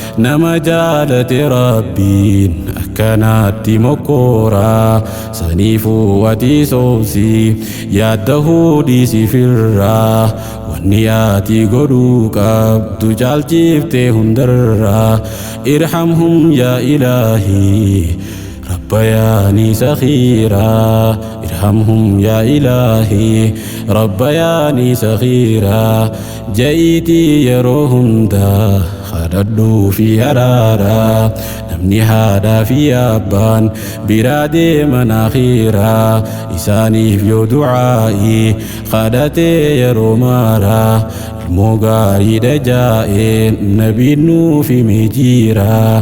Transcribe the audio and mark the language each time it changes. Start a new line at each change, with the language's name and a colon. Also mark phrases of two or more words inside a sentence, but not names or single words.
Oromo: Nama jaalate Rabbiin akkanaatti mokkoora. Saniifuu ati soobsi, yaadda hudii si firra. Wanni ati godhuu qabdu caalchiftee hundarra.
Arabic: ارحمهم يا إلهي, ربياني صغيرا. ارحمهم يا إلهي، ربياني صغيرا.
Oromo: Ja'iitii yeroo hunda kadhadhuu fi araara. Namni haadhaa fi abbaan biraa deeman akhiira. Isaaniif yoo du'aa'ii kadhatee yeroo maara. Ilmoo gaariidha jaa'ee nabiin nuuf himee jira.